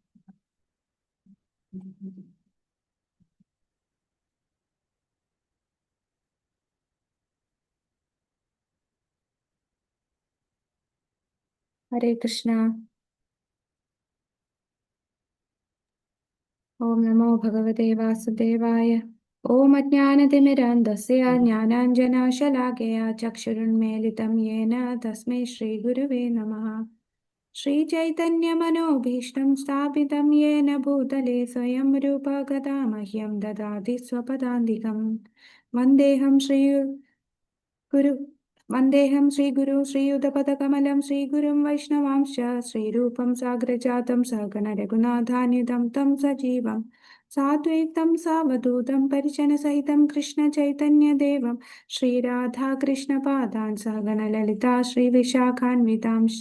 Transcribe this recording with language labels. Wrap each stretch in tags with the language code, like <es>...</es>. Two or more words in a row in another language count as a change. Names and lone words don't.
<sa>ഹരേ കൃഷ്ണ. ഓം നമോ ഭഗവതേ വാസുദേവായ. ഓം അജ്ഞാനതിമിരാന്ധസ്യ ജ്ഞാനാഞ്ജനശലാകയാ ചക്ഷുരുന്മീലിതം യേന തസ്മൈ ശ്രീഗുരുവേ നമഃ. श्रीचैतन्यमनोभीष्टं स्थापितं येन भूतले स्वयं रूपा गदा मह्यं ददाति स्वपदान्तिकं. वन्देऽहं श्रीगुरु वन्देऽहं श्रीगुरु श्रीयुतपदकमलं श्रीगुरुं वैष्णवांश्च श्रीरूपं साग्रजातं सहगण रघुनाथान्वितं तं सजीवं साद्वैतं सावधूतं परिजनसहितं कृष्णचैतन्यदेवं श्रीराधाकृष्णपादान् सहगण ललिता श्रीविशाखान्वितांश्च.</sa>